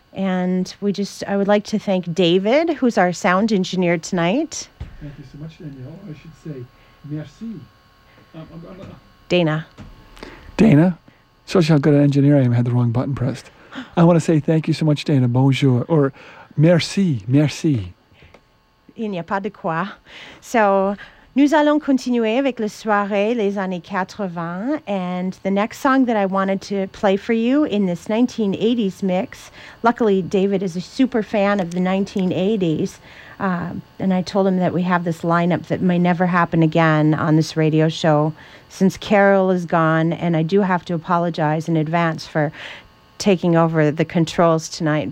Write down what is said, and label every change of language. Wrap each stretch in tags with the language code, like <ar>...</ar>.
<en>And I would like to thank David, who's our sound engineer tonight. Thank you so much, Danielle. I should say merci. Dana. Shows you how good an engineer I am. I had the wrong button pressed. I want to say thank you so much, Dana.</en> <fr>Bonjour. Or merci, merci. Il n'y a pas de quoi. So, nous allons continuer avec la soirée, les années 80.</fr> <en>And the next song that I wanted to play for you in this 1980s mix, luckily David is a super fan of the 1980s, and I told him that we have this lineup that may never happen again on this radio show since Carol is gone, and I do have to apologize in advance for taking over the controls tonight.</en>